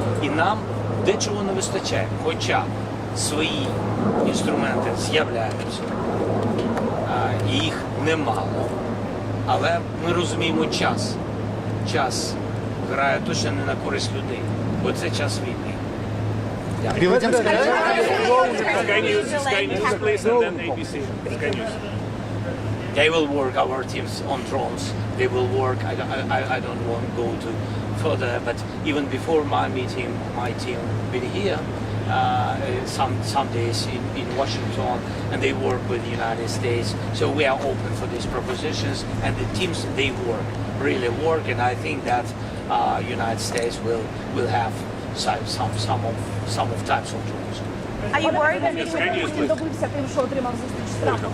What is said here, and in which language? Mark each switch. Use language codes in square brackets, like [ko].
[uk] І нам дечого не вистачає, хоча свої інструменти з'являються, їх немало, але ми розуміємо час. Час грає точно не на користь людей, бо це час війни. [en] Sky News, please, and then ABC. Sky News. They will work, our teams, on drones. They will work. I don't want to go to further, but even before my meeting, my team been here some days in Washington, and they work with the United States. So we are open for these propositions, and the teams they work, really work, and I think that United States will have some of types of drones. Are you worried that [uk] Putin добився тим, що отримав зустріч з Трампом?